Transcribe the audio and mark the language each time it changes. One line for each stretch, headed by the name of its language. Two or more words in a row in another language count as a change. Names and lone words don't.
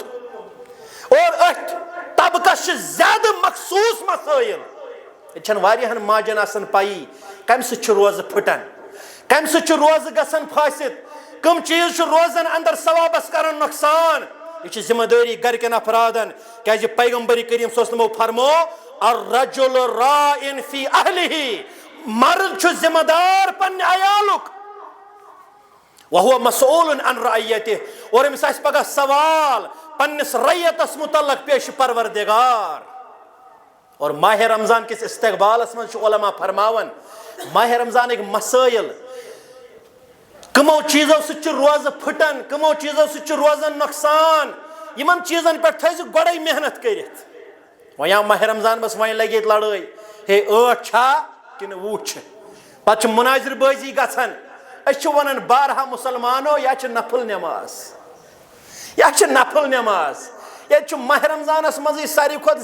Kashmiri: اور أتھۍ طبقس چھِ زیادٕ مخصوٗص مسٲیل ییٚتہِ چھنہٕ واریاہن ماجن آسان پایی کمہِ سۭتۍ چھُ روزٕ پھٕٹان کمہِ سۭتۍ چھُ روزٕ گژھان فٲسِد کم چیٖز چھُ روزن اندر ثوابس کران نۄقصان یہ چھِ ذمہ دٲری گرکٮ۪ن افرادن کیازِ پیغمبر کریم
Arabic: صلی اللہ علیہ وسلم
Kashmiri: فرمو
Arabic: الرجل راعٍ فی اہلہ
Kashmiri: مرد چھُ ذمہ دار پننہِ عیالُک
Arabic: وہو مسئول عن رعیتہ
Kashmiri: اور امس آسہِ پگہ سوال پننس رعیتس متعلق پیش پروردگار اور ماہ رمضان کس استقبالس من چھُ علماء فرماون ماہ رمضان ایک مسائل
Arabic: کمو چیزو سۭتۍ چھُ روزٕ پھٕٹان کمو چیزو سۭتۍ چھُ روزان نۄقصان یمن چیزن پٮ۪ٹھ تھٲیزِ گۄڈے محنت کٔرِتھ وۄنۍ آو ماہ رمضان بس وۄنۍ لگہِ ییٚتہِ لڑٲے ہے 8 چھا کِنہٕ 20 چھِ پتہٕ چھِ مناظر بٲزی گژھان أسۍ چھِ ونان بارہا مسلمانو یا چھِ نفل نماز یا چھِ نفل نماز ییٚتہِ چھُ ماہ رمضانس منٛزٕے ساروی کھۄتہٕ